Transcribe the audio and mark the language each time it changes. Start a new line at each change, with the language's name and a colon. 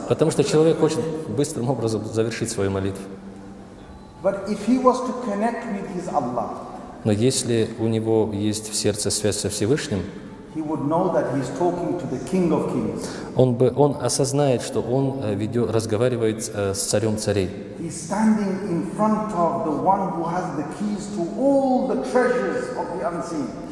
Russian: Потому что человек хочет быстрым образом завершить свою молитву.
English: But if he was to connect with his Allah,
Russian: но если у него есть в сердце связь со Всевышним,
English: he would know that he is talking to the King of Kings.
Russian: Он осознает, что он разговаривает с царем царей.
English: He's standing in front of the one who has the keys to all the treasures of the unseen.